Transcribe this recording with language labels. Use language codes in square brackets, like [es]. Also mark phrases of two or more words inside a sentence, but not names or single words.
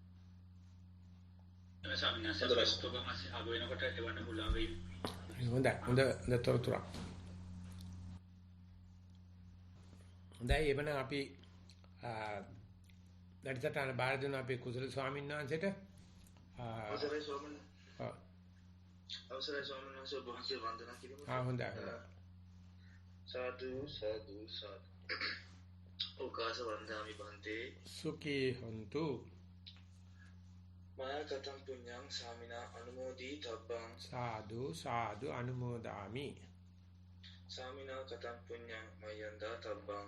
[si] හොඳ තොරතුරක්. හොඳයි එවනම් අපි වැඩසටහන බාර දුන්න අපේ කුසල ස්වාමීන් වහන්සේට. කුසල ස්වාමීන්. අවසරයි ස්වාමීන් වහන්සේ ඔබ වහන්සේ වන්දනා කිරීමට. හොඳයි. සාදු සාදු සාදු. [pi] ඕකාස වන්දාමි බන්තේ. සුඛී හොන්තු. මායා කතං පුඤ්ඤං සාමිනා අනුමෝදී තබ්බං. සාදු සාදු අනුමෝදාමි. සාමිනා කතං පුඤ්ඤං මයන්දා තබ්බං.